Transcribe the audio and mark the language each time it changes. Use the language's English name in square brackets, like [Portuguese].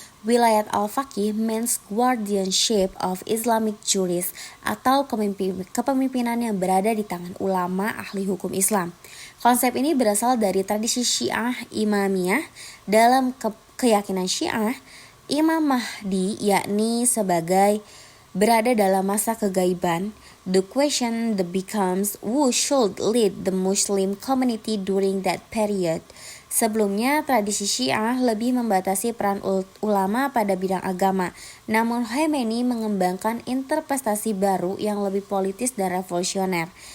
[Indonesian] Wilayat al-Faqih [English] means guardianship of Islamic jurists [Indonesian] atau kepemimpinan yang berada di tangan ulama ahli hukum Islam. Konsep ini berasal dari tradisi Syiah Imamiyah. Dalam keyakinan Syiah, Imam Mahdi yakni sebagai berada dalam masa kegaiban. [English] The question becomes who should lead the Muslim community during that period. [Indonesian] Sebelumnya, tradisi Syiah lebih membatasi peran ulama pada bidang agama. Namun Khomeini mengembangkan interpretasi baru yang lebih politis dan revolusioner.